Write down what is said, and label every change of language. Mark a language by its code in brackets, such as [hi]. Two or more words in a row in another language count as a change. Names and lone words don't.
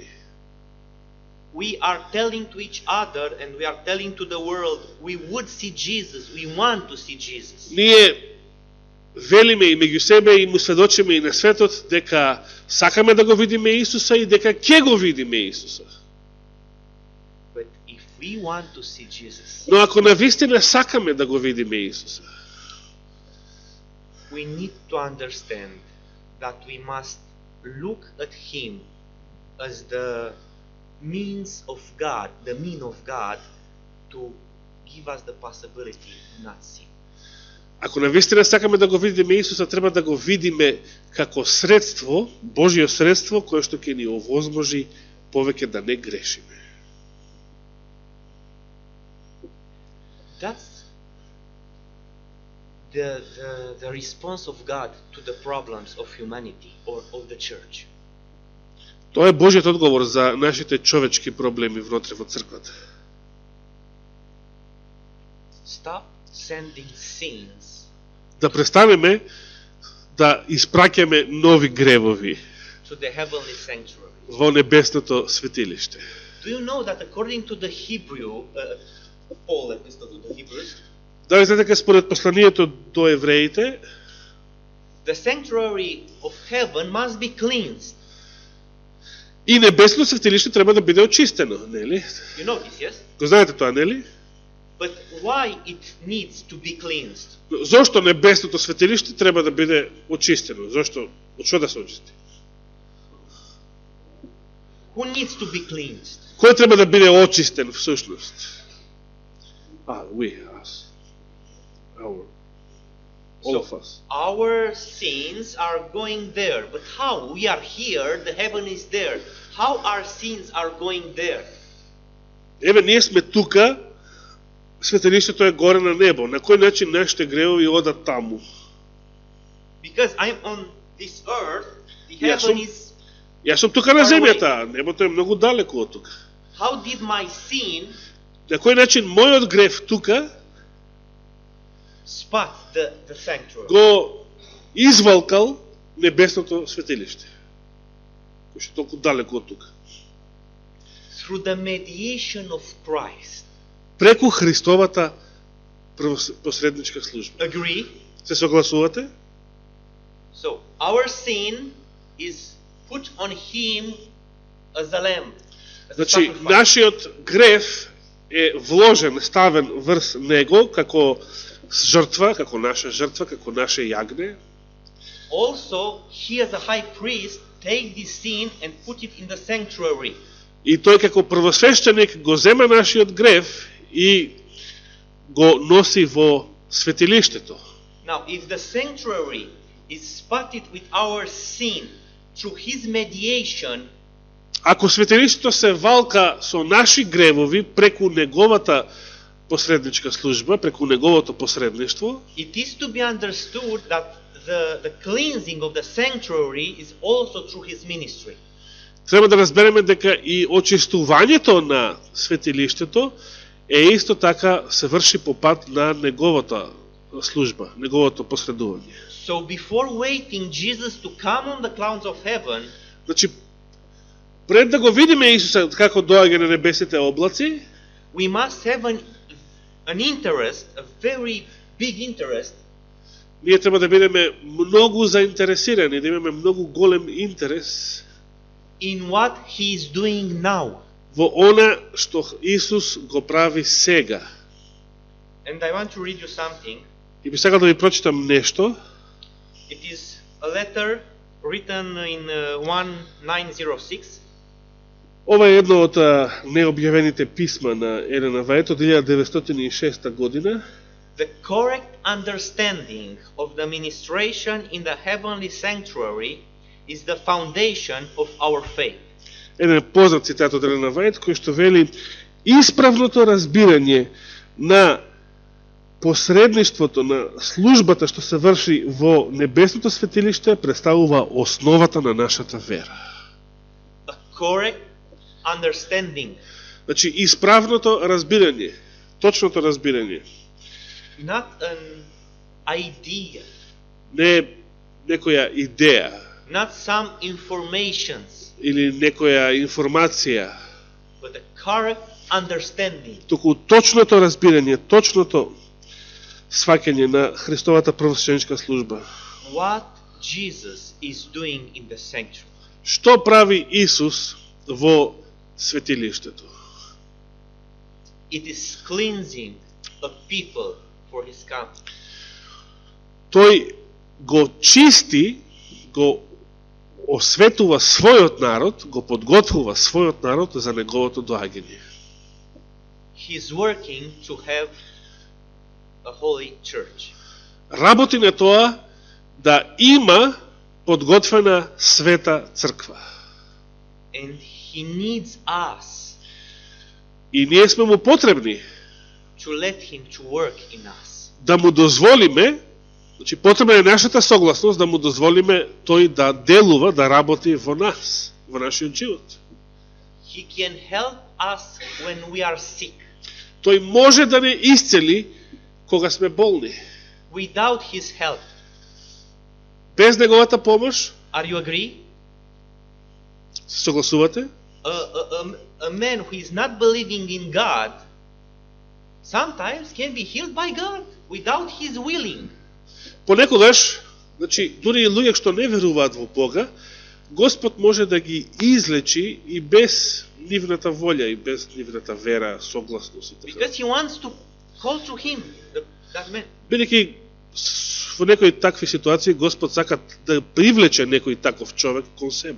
[en] We are telling to each other and we are telling to the world, we would see Jesus, we want to see Jesus. [mk] Ние велиме и меѓу себе и му сведочиме и на светот дека сакаме да го видиме Исуса и дека ќе го видиме Исуса. [en] But if we want to see Jesus, [mk] Но ако навистина сакаме да го видиме Исуса, [en] we need to understand that we must look at Him as the means of God, the mean of God to give us the possibility to not sin. [mk] ако навистина сакаме да го видиме Исуса, треба да го видиме како средство, Божјо средство, кое што ќе ни овозможи повеќе да не грешиме. [en] That's the response of God to the problems of humanity or of the church. [mk] Тоа е Божјиот одговор за нашите човечки проблеми внутре во црквата. [en] Stop sending sins [mk] Да престанеме да испраќаме нови гревови [en] to the heavenly sanctuary. [mk] во небесното светилиште. [en] Do you know that according to the Hebrew, Paul epistle to the Hebrews, [mk] Дали знаете дека според посланието до евреите, [en] the sanctuary of heaven must be cleansed. [mk] и небесното светилище треба да биде очистено, нели? [en] You know this, yes? [mk] Го знаете тоа, нели? [en] But why it needs to be cleansed? [mk] Зошто небесното светилиште треба да биде очистено? Зошто? Од што да се очисти? [en] Who needs to be cleansed? [mk] Кој треба да биде очистен всушност? [en] We, us. All of us. Our sins are going there, but how? We are here, the heaven is there. How our sins are going there? [mk] Еве, ние сме тука, светилиштето е горе на небо. На кој начин нашите гревови одат таму? [en] Because I'm on this earth, the Yes, heaven is... [mk] Јас сум тука на земјата, небото е многу далеко од тука. [en] How did my sin [mk] На кој начин мојот грев тука [en] spot the sanctuary? [mk] го извалкал небесното светилиште, кој што е толку далеко од тука. [en] Through the mediation of Christ. [mk] Преку Христовата посредничка служба. [en] Agree? [mk] Се согласувате? [en] So, our sin is put on him as a lamb. As a [mk] Значи, [en] sacrifice. [mk] нашиот грев е вложен, ставен врз него, како жртва, како наша жртва, како наше јагне. [en] Also, he as a high priest take this sin and put it in the sanctuary. [mk] И тој како првосвещеник го зема нашиот грев и го носи во светилиштето. [en] Now, if the sanctuary is spotted with our sin through his mediation, [mk] Ако светилиштето се валка со наши гревови преку неговата посредничка служба, преку неговото посредништво, [en] it is to be understood that the cleansing of the sanctuary is also through his ministry. [mk] треба да разбереме дека и очистувањето на светилиштето е исто така се врши по пат на неговата служба, неговото посредување. [en] So before waiting Jesus to come on the clouds of heaven, [mk] Значи, пред да го видиме Исуса како доаѓа на небесните облаци, [en] we must have an interest, a very big interest, [mk] ние треба да бидеме многу заинтересирани, да имаме многу голем интерес [en] in what he is doing now. [mk] во она што Исус го прави сега. [en] And I want to read you something. [mk] И би сакал да ви прочитам нешто. [en] It is a letter written in 1906. [mk] Ова е едно од необјавените писма на Елена Вајт од 1906 година. [en] The correct understanding of the ministration in the heavenly sanctuary is the foundation of our faith. [mk] Еден познат цитат од Елена Вајт, кој што вели: исправното разбирање на посредништвото, на службата што се врши во небесното светилиште представува основата на нашата вера. [en] A correct understanding, [mk] Значи, исправното разбирање, точното разбирање, [en] not an idea, [mk] не некоја идеја [en] not some informations, [mk] или некоја информација, [en] but a correct understanding. [mk] туку точното разбирање, точното сваќање на Христовата првосвещеничка служба. [en] What Jesus is doing in the sanctuary. [mk] Што прави Исус во светилиштето? [en] It is cleansing a people for his coming. [mk] Тој го чисти, го осветува својот народ, го подготвува својот народ за неговото доаѓање. [en] He is working to have a holy church. [mk] Работи на тоа да има подготвена света црква. [en] And he needs us [mk] И ние сме му потребни [en] to let him to work in us. [mk] да му дозволиме, значи потребна е нашата согласност да му дозволиме тој да делува, да работи во нас, во нашиот живот. [en] He can help us when we are sick. [mk] Тој може да не исцели кога сме болни. [en] Without his help. [mk] Без неговата помош, [en] Are you agree? [mk] се согласувате? [en] A man who is not believing in God sometimes can be healed by God. without his willing. [mk] Понекогаш, значи, дури и луѓе што не веруваат во Бога, Господ може да ги излечи и без нивната волја, и без нивната вера, согласност и така. [en] Because he wants to call to him, that man. [mk] Бидејќи во некои такви ситуации Господ сака да привлече некој таков човек кон себе.